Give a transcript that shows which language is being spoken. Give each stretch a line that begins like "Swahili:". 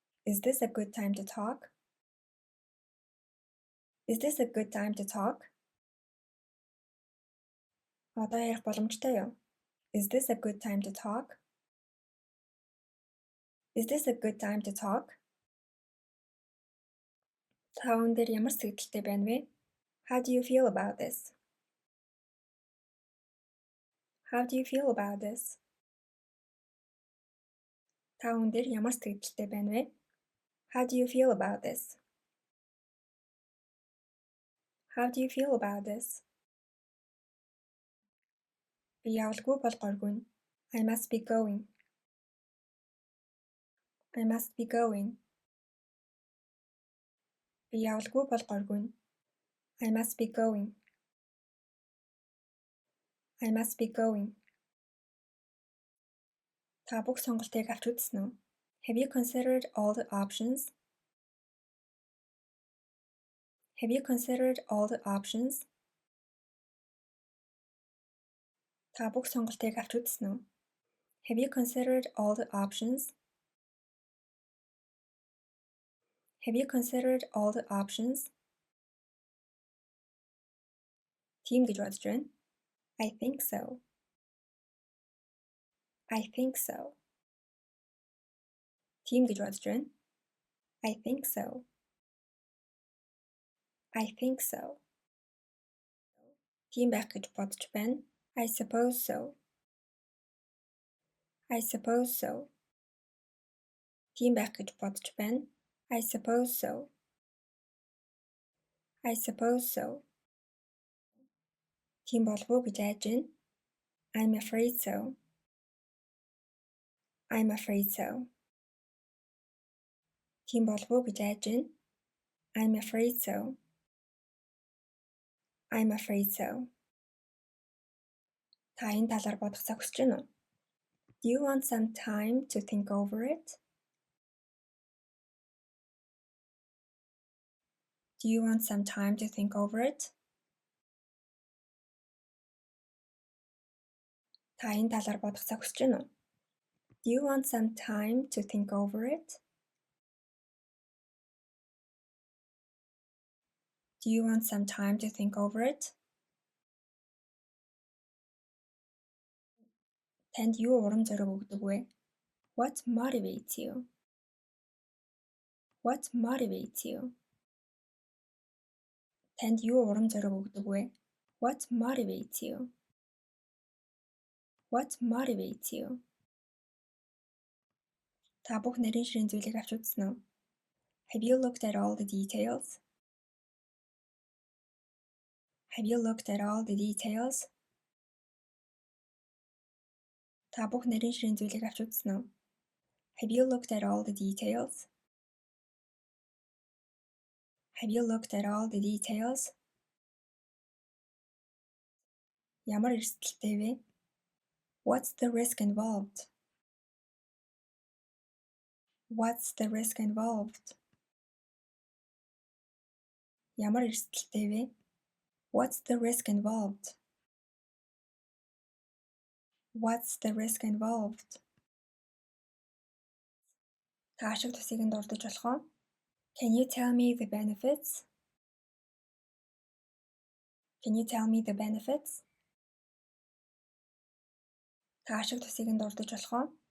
English: Is this a good time to talk? Is this a good time to talk?
Mongolian: Одоо ярих боломжтой юу?
English: Is this a good time to talk? Is this a good time to talk?
Mongolian: Та өндөр дээр ямар сэтгэлтэй байна вэ?
English: How do you feel about this? How do you feel about this?
Mongolian: Та өндөр дээр ямар сэтгэлтэй байна вэ?
English: How do you feel about this? How do you feel about this?
Mongolian: Би явалгүй бол горгүй.
English: I must be going. I must be going.
Mongolian: Би явалгүй бол горгүй.
English: I must be going. I must be going.
Mongolian: Та бүх сонголтыг авч үзсэн үү?
English: Have you considered all the options? Have you considered all the options?
Mongolian: Та бүх сонголтыг авч үзсэн үү?
English: Have you considered all the options? Have you considered all the options?
Mongolian: Тийм гэж бодож байна.
English: I think so. I think so.
Mongolian: Тийм гэж бодож байна.
English: I think so. I think so.
Mongolian: Тийм байх гэж бодож байна.
English: I suppose so. I suppose so.
Mongolian: Тийм байх гэж бодож байна.
English: I suppose so. I suppose so.
Mongolian: Тийм болов уу гэж айж байна.
English: I'm afraid so. I'm afraid so.
Mongolian: Тийм болов уу гэж айж байна.
English: I'm afraid so. I'm afraid so.
Mongolian: Та энэ талаар бодох цаг хүсэж байна уу?
English: Do you want some time to think over it? Do you want some time to think over it?
Mongolian: Та энэ талаар бодох цаг хүсэж байна уу?
English: Do you want some time to think over it? Do you want some time to think over it?
Mongolian: Танд юу урам зориг өгдөг вэ?
English: What motivates you? What motivates you?
Mongolian: Танд юу урам зориг өгдөг вэ?
English: What motivates you? What motivates you?
Mongolian: Та бүх нарийн ширийн зүйлийг авч үзсэн үү?
English: Have you looked at all the details? Have you looked at all the details?
Mongolian: Та бүх нарийн ширийн зүйлийг авч үзсэн үү?
English: Have you looked at all the details? Have you looked at all the details?
Mongolian: Ямар эрсдэлтэй вэ?
English: What's the risk involved? What's the risk involved?
Mongolian: Ямар эрсдэлтэй вэ?
English: What's the risk involved? What's the risk involved?
Mongolian: Та ашиг тусыг нь дурдж болох уу?
English: Can you tell me the benefits? Can you tell me the benefits?
Mongolian: Та ашиг тусыг нь дурдж болох уу?